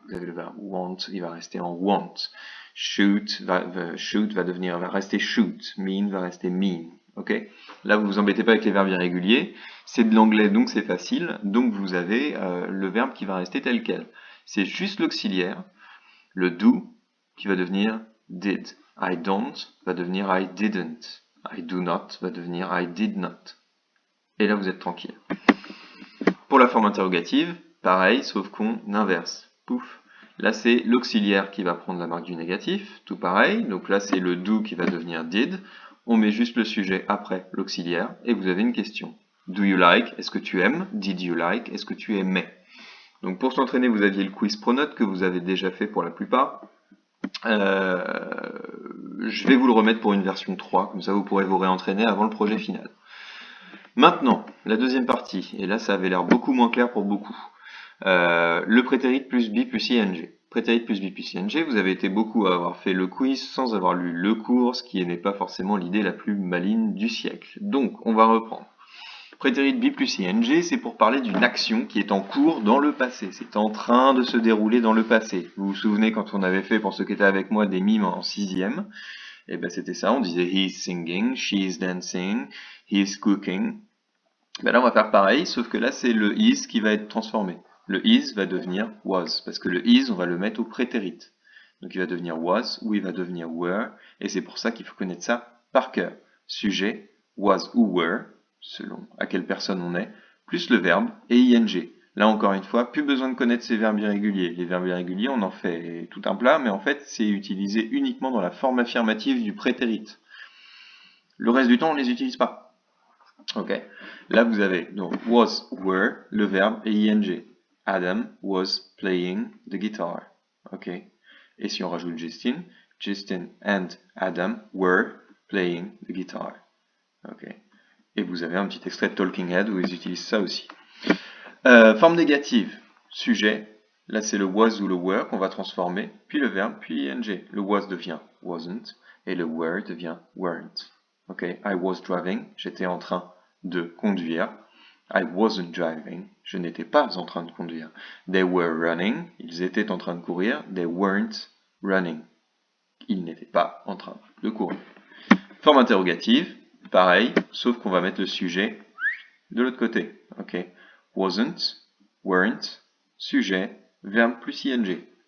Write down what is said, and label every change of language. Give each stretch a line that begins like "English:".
French: Vous avez le verbe want, il va rester en want. Shoot va rester shoot. Mean va rester mean. Ok. Là vous vous embêtez pas avec les verbes irréguliers. C'est de l'anglais donc c'est facile. Donc vous avez le verbe qui va rester tel quel. C'est juste l'auxiliaire, le do qui va devenir did.
English: I don't
French: va devenir
English: I didn't. I do not
French: va devenir
English: I did not.
French: Et là, vous êtes tranquille. Pour la forme interrogative, pareil, sauf qu'on inverse. Pouf. Là, c'est l'auxiliaire qui va prendre la marque du négatif. Tout pareil. Donc là, c'est le do qui va devenir did. On met juste le sujet après l'auxiliaire. Et vous avez une question.
English: Do you like?
French: Est-ce que tu aimes?
English: Did you like?
French: Est-ce que tu aimais? Donc pour s'entraîner, vous aviez le quiz pronote que vous avez déjà fait pour la plupart. Je vais vous le remettre pour une version 3, comme ça vous pourrez vous réentraîner avant le projet final. Maintenant, la deuxième partie, et là ça avait l'air beaucoup moins clair pour beaucoup. Le prétérit plus be plus ing. Prétérit plus be plus ing, vous avez été beaucoup à avoir fait le quiz sans avoir lu le cours, ce qui n'est pas forcément l'idée la plus maligne du siècle. Donc, on va reprendre. Prétérit be plus ing, c'est pour parler d'une action qui est en cours dans le passé. C'est en train de se dérouler dans le passé. Vous vous souvenez quand on avait fait, pour ceux qui étaient avec moi, des mimes en 6e? Et ben c'était ça, on disait
English: he's singing, she's dancing, he's cooking.
French: Ben là on va faire pareil, sauf que là c'est le is qui va être transformé. Le is va devenir was, parce que le is on va le mettre au prétérit. Donc il va devenir was ou il va devenir were, et c'est pour ça qu'il faut connaître ça par cœur. Sujet, was ou were, selon à quelle personne on est, plus le verbe et ing. Là encore une fois, plus besoin de connaître ces verbes irréguliers. Les verbes irréguliers, on en fait tout un plat, mais en fait c'est utilisé uniquement dans la forme affirmative du prétérit. Le reste du temps, on ne les utilise pas. Ok. Là vous avez donc was, were, le verbe et ing.
English: Adam was playing the guitar. Ok.
French: Et si on rajoute
English: Justin, Justin and Adam were playing the guitar. Ok.
French: Et vous avez un petit extrait de Talking Head où ils utilisent ça aussi. Forme négative, sujet. Là, c'est le was ou le were qu'on va transformer, puis le verbe, puis ing. Le was devient wasn't et le were devient weren't. Ok.
English: I was driving,
French: j'étais en train de conduire.
English: I wasn't driving,
French: je n'étais pas en train de conduire.
English: They were running,
French: ils étaient en train de courir.
English: They weren't running,
French: ils n'étaient pas en train de courir. Forme interrogative, pareil, sauf qu'on va mettre le sujet de l'autre côté. Ok. Wasn't, weren't, sujet, verbe plus ing.